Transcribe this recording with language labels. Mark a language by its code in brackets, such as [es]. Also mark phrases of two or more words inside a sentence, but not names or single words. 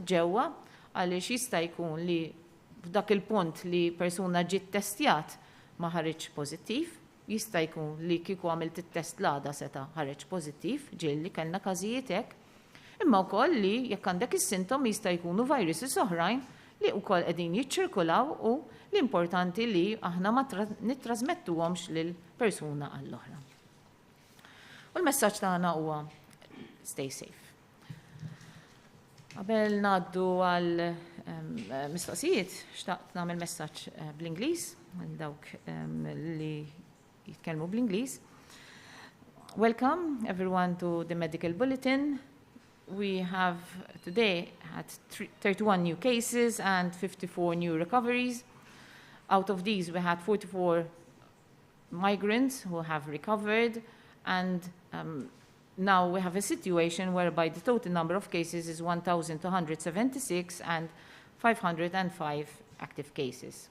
[mt] ġewwa għaliex jista' jkun li f'dak il-punt li persuna ġiet testjat ma ħareġ pożittiv, jista' jkun li kieku għamilt it-test l-għada seta' ħareġ pożittiv, ġieli kellna każijiet hekk, imma wkoll li jekk għandek is-sintom jista' jkunu viruses oħrajn li wkoll qegħdin jiċċirkulaw u l-importanti li aħna ma nittrażmettuhomx lil persuna għall-oħra. U l-messaġġ tagħna huwa [en] stay safe. [mt] Qabel ngħaddu għal mistoqsijiet, xtaqt nagħmel messaġġ bl-Ingliż għal dawk li jitkellmu bl-Ingliż. [en] Welcome everyone to the medical bulletin. We have today had 31 new cases and 54 new recoveries. Out of these, we had 44 migrants who have recovered, and now we have a situation whereby the total number of cases is 1,276 and 505 active cases.